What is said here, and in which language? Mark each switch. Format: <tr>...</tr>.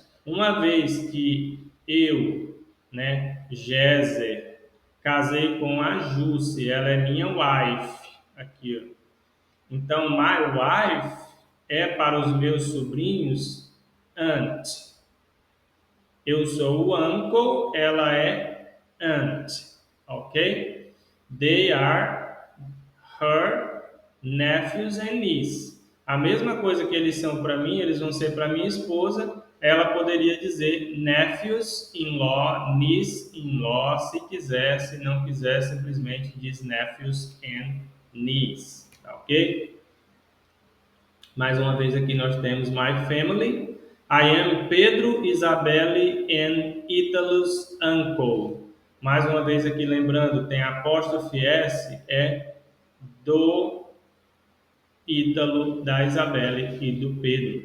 <pt>Uma vez que eu, né, Géser, casei com a Jusce, ela é minha wife, aqui, ó. Então, my wife é para os meus sobrinhos aunt. Eu sou o uncle, ela é aunt, ok?</pt> <en>They are her nephews and niece.</en> <pt>A mesma coisa que eles são para mim, eles vão ser para minha esposa. Ela poderia dizer nephews in law, niece in law, se quiser, se não quiser, simplesmente diz nephews and niece, tá ok? Mais uma vez aqui nós temos my family.</pt> <en>I am Pedro, Isabelle and Ítalo's uncle.</en> <pt>Mais uma vez aqui lembrando, tem apóstrofe S, é do Ítalo, da Isabelle e do Pedro.</pt>